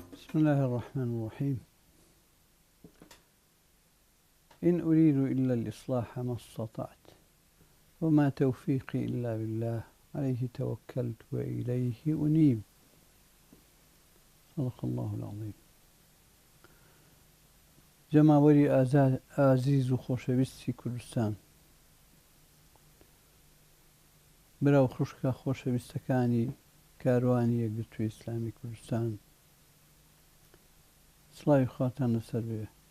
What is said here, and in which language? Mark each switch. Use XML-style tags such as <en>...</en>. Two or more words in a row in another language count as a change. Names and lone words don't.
<ar>بسم الله الرحمن الرحيم. إن أريد إلا الإصلاح ما استطعت وما توفيقي إلا بالله عليه توكلت وإليه أنيب. صدق الله العظيم.</ar> <ckb>جەماوەری ئازیز و خۆشەویستی کوردستان، براو خوشکە خۆشەویستەکانی کاروانی یەکگرتووی ئیسلامی کوردستان، سڵاوی خواتان لەسەر بێ.</ckb>